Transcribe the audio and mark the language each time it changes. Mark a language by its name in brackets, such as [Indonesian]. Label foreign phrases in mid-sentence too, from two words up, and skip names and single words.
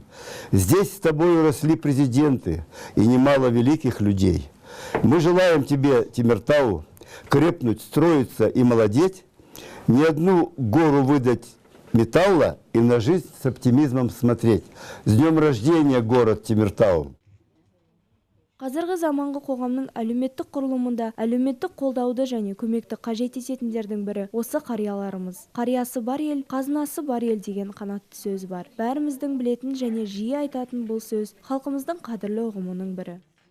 [Russian] Здесь с тобой росли президенты и немало великих людей. Мы желаем тебе, Темиртау, крепнуть, строиться и молодеть, ни одну гору выдать металла и на жизнь с оптимизмом смотреть. С днем рождения, город Темиртау! [Kazakh] Қазіргі заманғы қоғамның әлеуметтік құрылымында әлеуметтік қолдауды және көмекті қажет ететіндердің бірі осы қарияларымыз. Қариясы бар ел, қазынасы бар ел деген қанатты сөз бар. Бәріміздің білетін және жиі айтатын бұл сөз халқымыздың қадірлі ұғымының бірі.